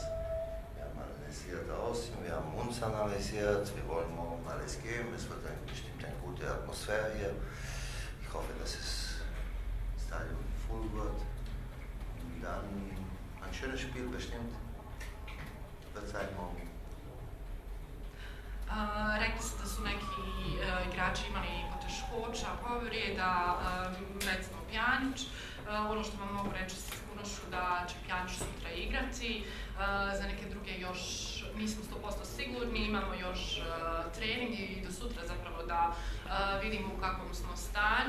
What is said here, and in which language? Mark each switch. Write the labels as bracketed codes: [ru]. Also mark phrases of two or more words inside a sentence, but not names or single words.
[de] Wir haben analysiert aussehen, wir haben uns analysiert, wir wollen morgen alles geben, es wird bestimmt eine gute Atmosphäre hier. Ich hoffe, dass das Stadion voll wird und dann ein schönes Spiel bestimmt wird sein morgen. [bs] Rekli ste da su neki igrači imali poteškoća, povreda, recimo Pjanić. Ono što vam mogu reći sa sigurnošću da će Pjanić sutra igrati. Za neke druge još nismo 100% sigurni, imamo još trening i do sutra zapravo da vidimo u kakvom smo stanju.